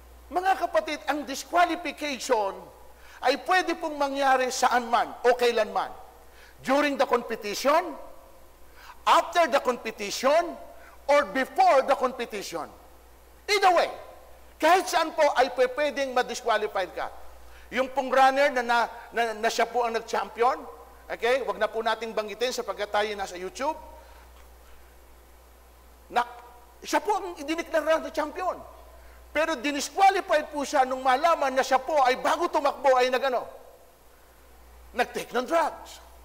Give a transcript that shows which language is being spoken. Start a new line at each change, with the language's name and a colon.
Filipino: Mga kapatid, ang disqualification ay pwede pong mangyari saan man o kailan man.
English: During the competition, after the competition, or before the competition. Either way,
Filipino: kahit saan po ay pwedeng ma-disqualified ka. Yung pong runner na siya po ang nag-champion, okay, wag na po nating banggitin sapagkat tayo nasa YouTube, siya po ang diniklara na champion. Pero dinisqualified po siya nung malaman na siya po ay bago tumakbo ay nag-take ng drugs.